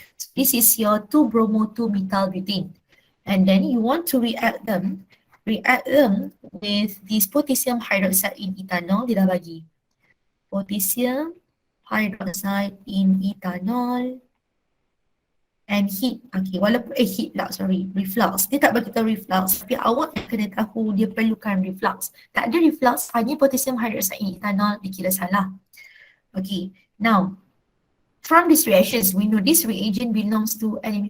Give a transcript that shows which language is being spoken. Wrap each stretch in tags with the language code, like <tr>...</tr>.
<en>So this is your 2-bromo 2-methyl butane. And then you want to react them with this potassium hydroxide in ethanol,</en> <ms>dia dah bagi.</ms> <en>Potassium hydroxide in ethanol and heat.</en> <ms>Okay, walaupun heat lah,</ms> <en>sorry,</en> <ms>reflux. Dia tak bagi tahu reflux, tapi awak kena tahu dia perlukan reflux. Tak ada reflux, hanya potassium hydroxide in ethanol, dikira salah.</ms> <en>Okay, now from these reactions, we know this reagent belongs to element.</en>